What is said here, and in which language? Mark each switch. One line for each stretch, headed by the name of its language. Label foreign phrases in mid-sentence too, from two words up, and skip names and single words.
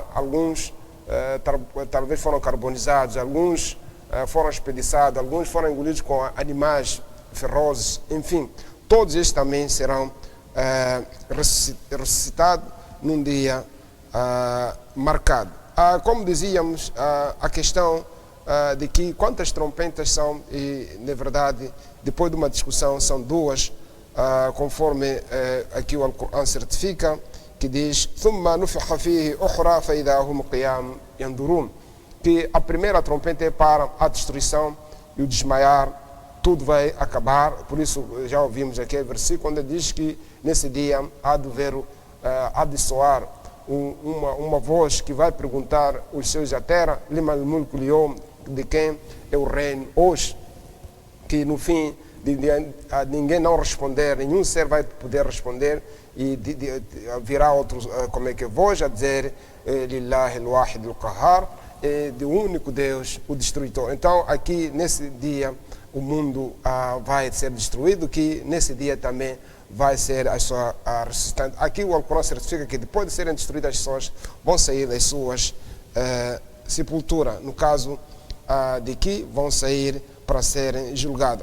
Portuguese: Alguns talvez foram carbonizados, alguns foram espedaçados, alguns foram engolidos com animais ferozes, enfim, todos estes também serão ressuscitados num dia marcado. Como dizíamos, a questão de que quantas trompetas são, e na verdade, depois de uma discussão, são duas, conforme aqui o Alcorão certifica, que diz
Arabic: ثم نفخ فيه أخرى فإذا هم قيام ينظرون,
Portuguese: que a primeira trompeta é para a destruição e o desmaiar, tudo vai acabar. Por isso já ouvimos aqui o versículo onde diz que nesse dia há de soar uma voz que vai perguntar os seus da terra,
Arabic: لمن الملك اليوم,
Portuguese: de quem é o reino hoje, que no fim ninguém não responder, nenhum ser vai poder responder, e virá outro, como é que é, voz a dizer
Arabic: لله الواحد القهار,
Portuguese: do único Deus, o destruidor. Então aqui nesse dia o mundo vai ser destruído, que nesse dia também vai ser a sua resistência. Aqui o Alcorão certifica que depois de serem destruídas as pessoas vão sair das suas sepulturas, no caso de que vão sair para serem julgados.